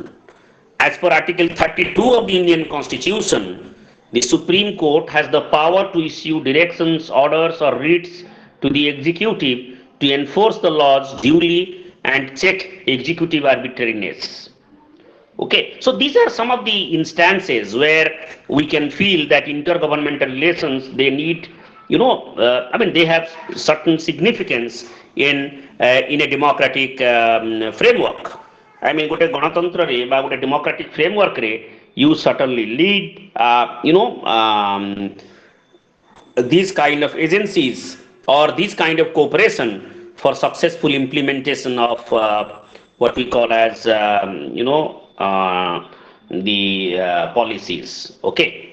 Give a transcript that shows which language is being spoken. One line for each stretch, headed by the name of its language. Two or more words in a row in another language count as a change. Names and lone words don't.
English: As per Article 32 of the Indian Constitution, the Supreme Court has the power to issue directions, orders, or writs to the executive to enforce the laws duly and check executive arbitrariness. Okay, so these are some of the instances where we can feel that intergovernmental relations they need, they have certain significance in a democratic framework. I mean, gote ganatantra re ba gote democratic framework re you certainly lead, these kind of agencies or these kind of cooperation for successful implementation of what we call as the policies. Okay.